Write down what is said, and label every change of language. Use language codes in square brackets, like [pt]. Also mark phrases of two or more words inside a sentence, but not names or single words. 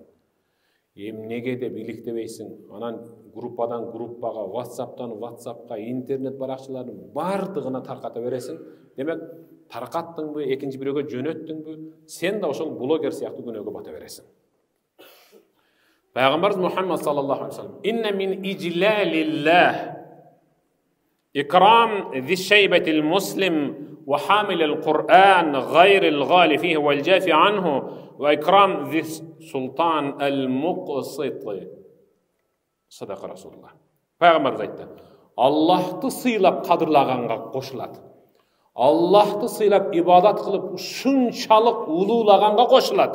[ky] Эмнеге деп иликтебейсиң, анан группадан группага, WhatsApp'тан WhatsApp'ка, интернет баракчаларынын бардыгына тарката бересиң. Демек, таркаттыңбы, экинчи бирөөгө жөнөттүңбү, сен да ошол блогер сыяктуу күнөөгө бата бересиң. [ar] Пайгамбарыбыз Мухаммад صلى الله عليه وسلم: "إن من إجلال الله إكرام ذي الشيبة المسلم وحامل القرآن غير الغالي فيه والجافي عنه وإكرام ذي السلطان المقسط." صدق رسول الله. [ky] Пайгамбарыбыз айтты: Аллахты сыйлап кадырлаганга кошулат. Аллахты сыйлап ибадат кылып ушунчалык улуулаганга кошулат.